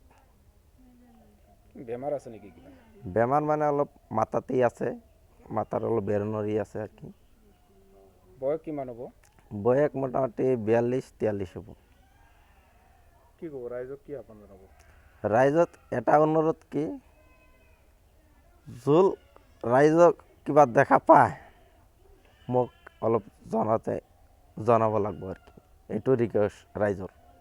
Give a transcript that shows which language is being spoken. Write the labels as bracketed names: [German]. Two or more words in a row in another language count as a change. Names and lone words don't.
[Assamese] বেমার আছে নাকি কিনা? বেমার মানে অলপ মাথাতেই আছে, মাথার অলপ বেরোনোরই আছে আর কি। বয়স কিমান হব? বয়স মোটামুটি 42-43 হব। কি কব রাইজক কি আপন জানাবো? রাইজত এটা অনুরোধ কি, জোল রাইজক কিবা দেখা পায় মোক অলপ জনাব লাগব আর কি, এইটো রিকোয়েস্ট রাইজর।